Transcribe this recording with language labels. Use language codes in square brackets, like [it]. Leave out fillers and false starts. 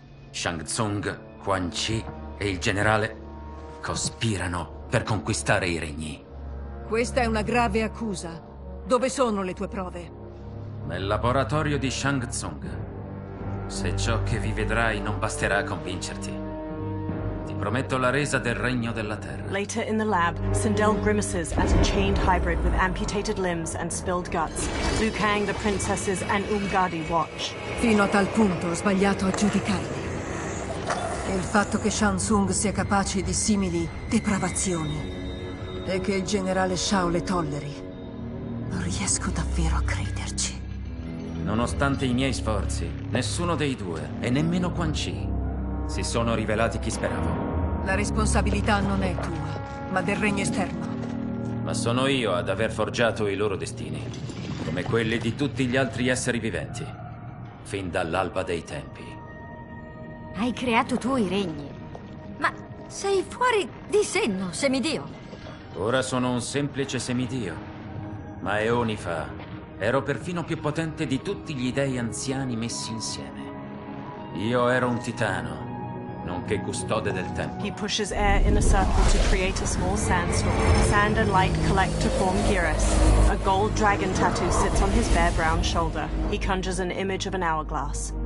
[it] Shang Tsung, Quan Chi e il generale cospirano per conquistare i regni. Questa è una grave accusa. Dove sono le tue prove? Nel laboratorio di Shang Tsung. Se ciò che vi vedrai non basterà a convincerti, ti prometto la resa del regno della terra. [en] Later in the lab, Sindel grimaces at a chained hybrid with amputated limbs and spilled guts. Liu Kang, the princesses, and Umgadi watch. [it] Fino a tal punto ho sbagliato a giudicarli. E il fatto che Shang Tsung sia capace di simili depravazioni e che il generale Shao le tolleri, non riesco davvero a crederci. Nonostante i miei sforzi, nessuno dei due, e nemmeno Quan Chi, si sono rivelati chi speravo. La responsabilità non è tua, ma del regno esterno. Ma sono io ad aver forgiato i loro destini, come quelli di tutti gli altri esseri viventi, fin dall'alba dei tempi. Hai creato tu i regni. Ma sei fuori di senno, semidio. Ora sono un semplice semidio, ma eoni fa ero perfino più potente di tutti gli dei anziani messi insieme. Io ero un titano, nonché custode del tempo. [en] He pushes air in a circle to create a small sandstorm. Sand and light collect to form Geras. A gold dragon tattoo sits on his bare brown shoulder. He conjures an image of an hourglass.